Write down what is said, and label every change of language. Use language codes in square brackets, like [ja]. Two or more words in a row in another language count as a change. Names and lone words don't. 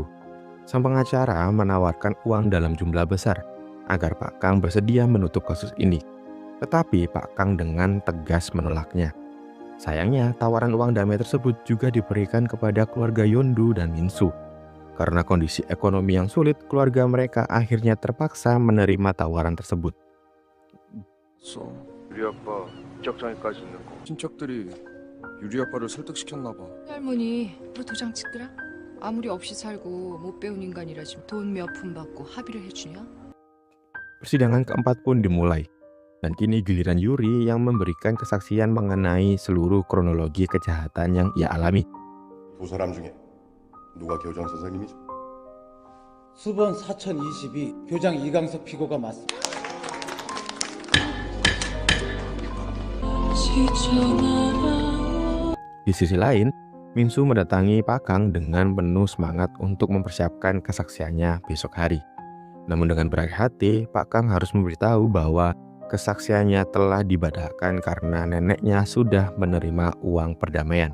[id] Sang pengacara menawarkan uang dalam jumlah besar agar Pak Kang bersedia menutup kasus ini. Tetapi Pak Kang dengan tegas menolaknya. Sayangnya, tawaran uang damai tersebut juga diberikan kepada keluarga Yondu dan Minsu. Karena kondisi ekonomi yang sulit, keluarga mereka akhirnya terpaksa menerima tawaran tersebut. [ko] 유리 아빠 입적장애까지 있는 거. 친척들이 유리 아빠를 설득시켰나 봐. 할머니, 너 도장 찍더라? 아무리 없이 살고 못 배운 인간이라지 돈 몇 푼 받고 합의를 해주냐? [id] Persidangan keempat pun dimulai. Dan kini giliran Yuri yang memberikan kesaksian mengenai seluruh kronologi kejahatan yang ia alami. [ko] 두 사람 중에 누가 교장 선생님이죠? 수번 4022 교장 이강석 피고가 맞습니다. [id] Di sisi lain, Minsu mendatangi Pak Kang dengan penuh semangat untuk mempersiapkan kesaksiannya besok hari. Namun dengan berat hati, Pak Kang harus memberitahu bahwa kesaksiannya telah dibadahkan karena neneknya sudah menerima uang perdamaian.